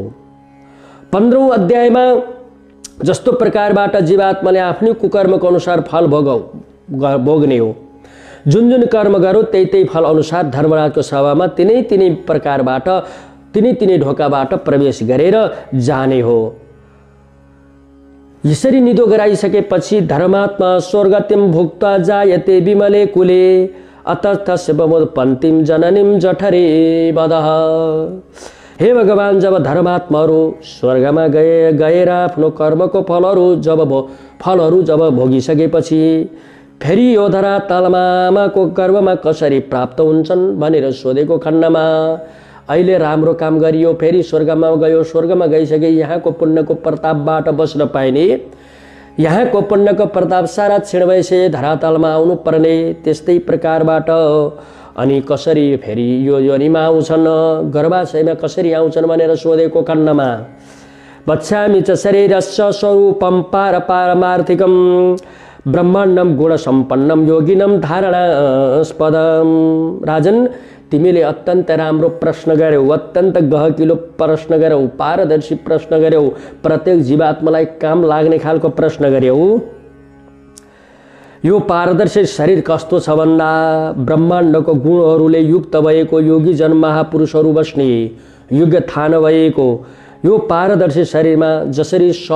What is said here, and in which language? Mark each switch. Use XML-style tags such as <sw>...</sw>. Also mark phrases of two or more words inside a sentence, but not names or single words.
<ne>15औं अध्यायमा जस्तो प्रकारबाट जीवात्माले आफ्नै कुकर्मको अनुसार फल भोग्ने हो, जुन जुन कर्म गरो त्यही त्यही फल अनुसार धर्मराजको सभामा तिनै प्रकारबाट तिनै ढोकाबाट प्रवेश गरेर जाने हो। यसरी निदो गराइसकेपछि</ne> <sa>धर्मात्मा स्वर्गतिम भुक्त्वा जायते विमले कुले अतर्थस्य बमोत्पन्तिम जननीम जठरे वदः। हे भगवान, जब धर्मात्माहरू स्वर्गमा गएर आफ्नो कर्मको फलहरू जब भोगिसकेपछि फेरि यो धरातलमा आमाको गर्भमा कसरी प्राप्त हुन्छन् भनेर सोधेको खण्डमा अहिले राम्रो काम गरियो, फेरि स्वर्गमा गयो, स्वर्गमा गइसके यहाँको पुण्यको प्रतापबाट बस्न पाइने, यहाँको पुण्यको प्रताप सारा क्षीण भइसके धरातलमा आउनु पर्ने।</sa> <ne>त्यस्तै प्रकारबाट अनि कसरी फेरि यो योनिमा आउँछन्, गर्भाशयमा कसरी आउँछन् भनेर सोधेको खण्डमा</ne> <sa>वत्स्यामि च शरीरस्य स्वरूपं पारमार्थिकं ब्रह्माण्डं गुणसम्पन्नं योगिनं धारणास्पदं।</sa> <ne>राजन, तिमीले अत्यन्त राम्रो प्रश्न गर्यौ, अत्यन्त गहकिलो प्रश्न गर्यौ, पारदर्शी प्रश्न गर्यौ, प्रत्येक जीवात्मालाई काम लाग्ने खालको प्रश्न गर्यौ। यो पारदर्शी शरीर कस्तो छ भन्दा ब्रह्माण्डको गुणहरूले युक्त भएको योगी जन महापुरुषहरू बस्ने योग्य थान भएको यो पारदर्शी शरीरमा जसरी</ne>